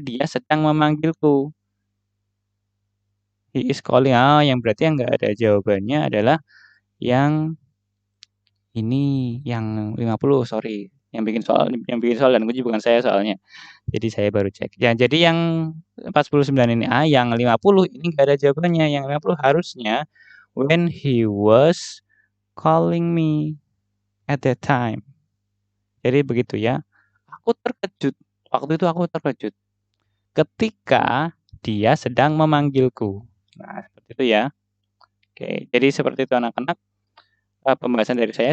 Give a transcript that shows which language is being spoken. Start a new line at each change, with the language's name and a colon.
Indonesian: Dia sedang memanggilku. He is calling. Yang berarti yang nggak ada jawabannya adalah yang ini, yang 50, sorry. Yang bikin soal dan kunci bukan saya soalnya. Jadi saya baru cek. Ya, jadi yang 49 ini A, yang 50 ini nggak ada jawabannya.
English: Yang 50 harusnya when he was calling me at that time.
Indonesian: Jadi begitu ya. Waktu itu aku terkejut ketika dia sedang memanggilku. Nah, seperti itu ya. Oke, jadi seperti itu anak-anak, pembahasan dari saya.